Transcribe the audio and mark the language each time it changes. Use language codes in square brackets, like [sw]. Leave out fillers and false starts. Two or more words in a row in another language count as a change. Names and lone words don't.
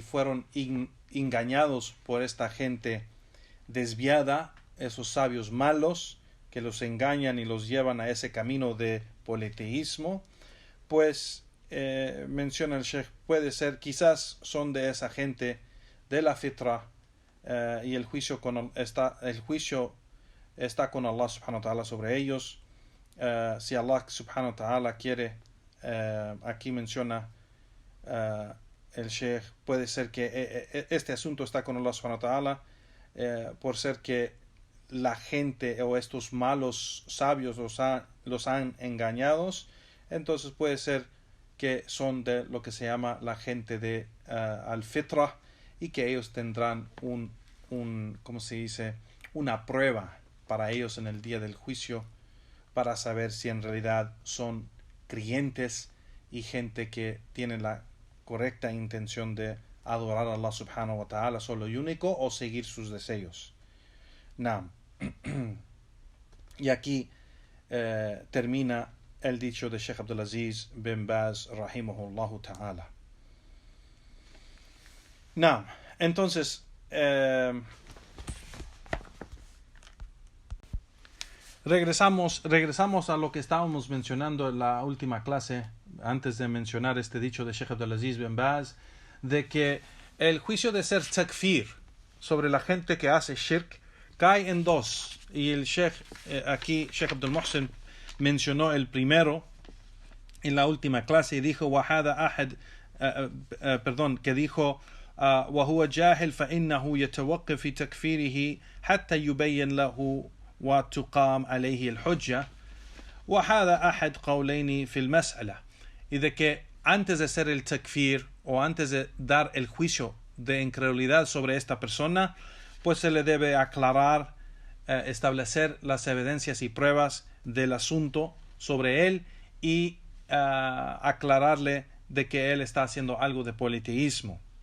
[es] fueron engañados por esta gente desviada, esos sabios malos que los engañan y los llevan a ese camino de politeísmo, pues menciona el Sheikh, puede ser, quizás son de esa gente de la fitra, y el juicio está con [ar] الله سبحانه وتعالى [es] sobre ellos. Si [ar] الله سبحانه وتعالى [es] quiere, aquí menciona el Sheikh, puede ser que este asunto está con [ar] الله سبحانه وتعالى [es] por ser que la gente o estos malos sabios los han engañados. Entonces puede ser que son de lo que se llama la gente de al-fitra, y que ellos tendrán ¿cómo se dice? Una prueba para ellos en el día del juicio, para saber si en realidad son creyentes y gente que tiene la correcta intención de adorar a [ar] الله سبحانه وتعالى [es] solo y único, o seguir sus deseos. Naam. Y aquí termina el dicho de Sheikh Abdulaziz bin Baz [ar] رحمه الله تعالى. [es] Naam. Entonces regresamos a lo que estábamos mencionando en la última clase, antes de mencionar este dicho de Sheikh Abdulaziz bin Baz, de que el juicio de ser takfir sobre la gente que hace shirk cae en dos, y el Sheikh aquí, Sheikh Abdul Muhsin, mencionó el primero en la última clase y dijo que dijo [ar] وهو جاهل فإنه يتوقف في تكفيره حتى يبين له وتقام عليه الحجة وهذا أحد قولين في المسألة. [es] Y de que antes de hacer el takfir o antes de dar el juicio de incredulidad sobre esta persona, pues se le debe aclarar, establecer las evidencias y pruebas del asunto sobre él y aclararle de que él está haciendo algo de politeísmo.